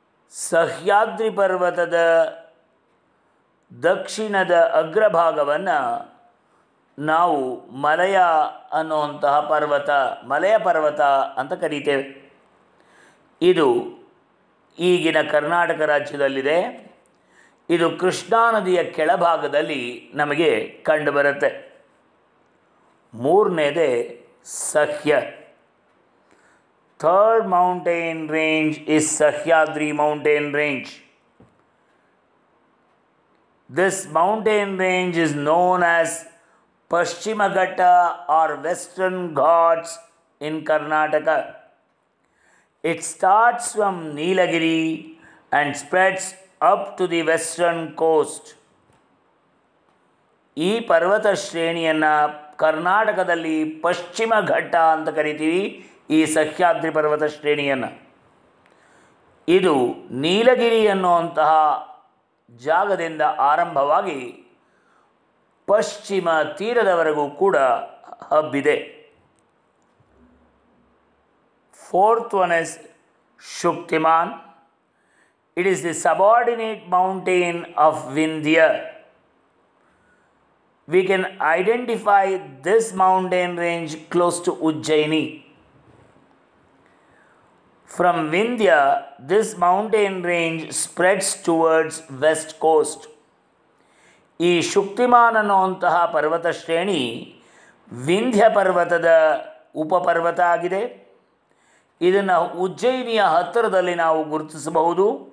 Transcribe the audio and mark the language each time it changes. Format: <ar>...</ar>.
<kn>ಸಹ್ಯಾದ್ರಿ ಪರ್ವತದ ದಕ್ಷಿಣದ ಅಗ್ರಭಾಗವನ್ನು ನಾವು ಮಲಯ ಅನ್ನುವಂತಹ ಮಲಯ ಪರ್ವತ ಅಂತ ಕರೀತೇವೆ. ಇದು ಈಗಿನ ಕರ್ನಾಟಕ ರಾಜ್ಯದಲ್ಲಿದೆ. ಇದು ಕೃಷ್ಣಾ ನದಿಯ ಕೆಳಭಾಗದಲ್ಲಿ ನಮಗೆ ಕಂಡುಬರುತ್ತೆ. ಮೂರನೇದೇ ಸಹ್ಯ.</kn> <en>Third mountain range is Sahyadri mountain range. This mountain range is known as Paschima Ghatta or Western Ghats in Karnataka. It starts from Nilagiri and spreads up to the western coast.</en> <kn>ಈ ಪರ್ವತ ಶ್ರೇಣಿಯನ್ನು ಕರ್ನಾಟಕದಲ್ಲಿ ಪಶ್ಚಿಮ ಘಟ್ಟ ಅಂತ ಕರಿತೀವಿ. ಈ ಸಹ್ಯಾದ್ರಿ ಪರ್ವತ ಶ್ರೇಣಿಯನ್ನು ಇದು ನೀಲಗಿರಿ ಅನ್ನುವಂತಹ ಜಾಗದಿಂದ ಆರಂಭವಾಗಿ ಪಶ್ಚಿಮ ತೀರದವರೆಗೂ ಕೂಡ ಹಬ್ಬಿದೆ.</kn> <en>Fourth one is Shuktiman. It is the subordinate mountain of Vindhya. We can identify this mountain range close to Ujjayini. From Vindhya, this mountain range spreads towards west coast.</en> <kn>ಈ ಶುಕ್ತಿಮಾನ್ ಅನ್ನುವಂತಹ ಪರ್ವತ ಶ್ರೇಣಿ ವಿಂಧ್ಯ ಪರ್ವತದ ಉಪಪರ್ವತ ಆಗಿದೆ. ಇದನ್ನು ಉಜ್ಜಯಿನಿಯ ಹತ್ತಿರದಲ್ಲಿ ನಾವು ಗುರುತಿಸಬಹುದು.</kn>